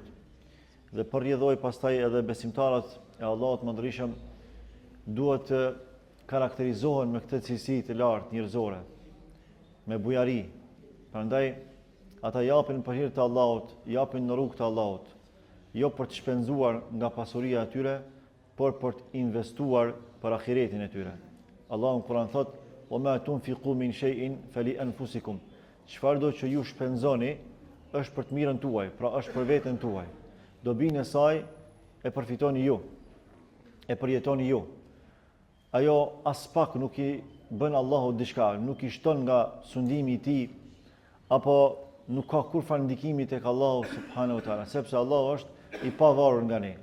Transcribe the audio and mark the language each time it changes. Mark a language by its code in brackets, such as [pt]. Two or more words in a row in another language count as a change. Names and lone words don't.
[sq] Dhe përrjedhoi pastaj edhe besimtarët e Allahut mëndërishëm duhet të karakterizohen me këtë cilësi të lartë njerëzore, me bujari. Prandaj ata japin për hir të Allahut, japin në rrugt të Allahut, jo për të shpenzuar nga pasuria e tyre, por për të investuar për ahiretin e tyre. Allahu në Kur'an thot: [ar] "Wa ma tunfiqu min shay'in fali anfusikum." [sq] Çfarëdo që ju shpenzoni është për të mirën tuaj, pra është për veten tuaj. Dobinë e saj e përfitoni ju, e përjetoni ju. Ajo as pak nuk i bën Allahu diçka, nuk i shton nga sundimi i tij, apo nuk ka kur farë ndikimi tek Allahu [ar] subhanahu wa taala, [sq] sepse Allahu është i pavarur nga ne.